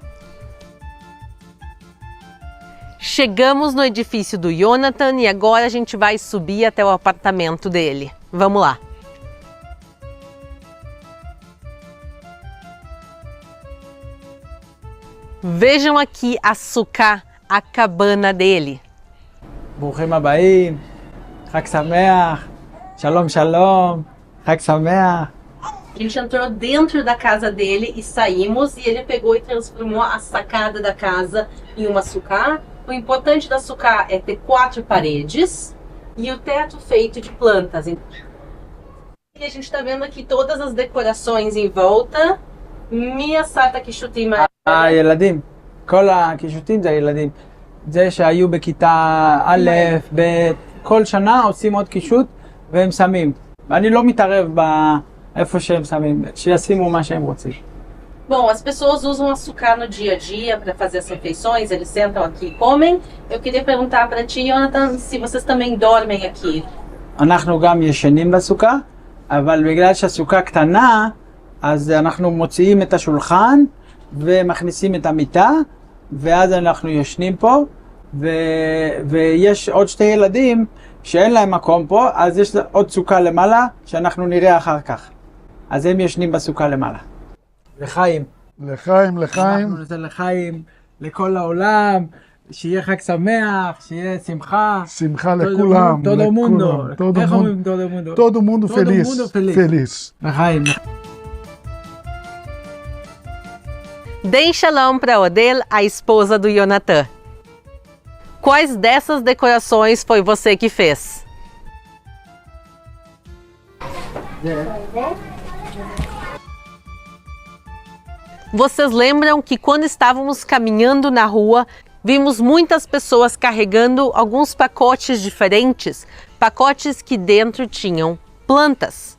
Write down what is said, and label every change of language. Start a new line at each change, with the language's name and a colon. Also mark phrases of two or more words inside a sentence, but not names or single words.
Portuguese: Chegamos no edifício do Jonathan e agora a gente vai subir até o apartamento dele. Vamos lá! Vejam aqui a sucá, a cabana dele.
Hebrew: ברוכים הבאים, חג שמח, שלום שלום, חג שמח.
Portuguese: A gente entrou dentro da casa dele e saímos, e ele pegou e transformou a sacada da casa em uma sucá. O importante da sucá é ter 4 paredes e o teto feito de plantas. E a gente está vendo aqui todas as decorações em volta.
Hebrew: מי עשה את הקישוטים. הילדים, כל הקישוטים זה הילדים. זה שהיו בכיתה א', ב', כל שנה עושים עוד קישוט והם שמים. ואני לא מתערב באיפה שהם שמים, שישימו מה שהם רוצים.
Portuguese: Bom, as pessoas usam açúcar no dia a dia para fazer as refeições, eles sentam aqui e comem. Eu queria perguntar para ti, Jonathan, se vocês também dormem aqui.
Hebrew: אנחנו גם ישנים בסוכה, אבל בגלל שהסוכה קטנה, אז אנחנו מוציאים את השולחן ומכניסים את המיטה, ואז אנחנו ישנים פה, ויש עוד 2 ילדים שאין להם מקום פה, אז יש עוד סוכה למעלה שאנחנו נראה אחר כך. אז הם ישנים בסוכה למעלה. לחיים. לחיים, לחיים. אנחנו ניתן לחיים לכל העולם, שיהיה חג שמח, שיהיה שמחה. שמחה לכולם.
Portuguese: todo mundo. Todo
Hebrew: איך
Portuguese: mundo.
Hebrew: אומרים
Portuguese: todo mundo? Todo mundo Todo feliz. mundo feliz. Feliz.
Hebrew: לחיים.
Portuguese: Deem shalom para Odel, a esposa do Yonatan. Quais dessas decorações foi você que fez? Vocês lembram que quando estávamos caminhando na rua, vimos muitas pessoas carregando alguns pacotes diferentes, pacotes que dentro tinham plantas.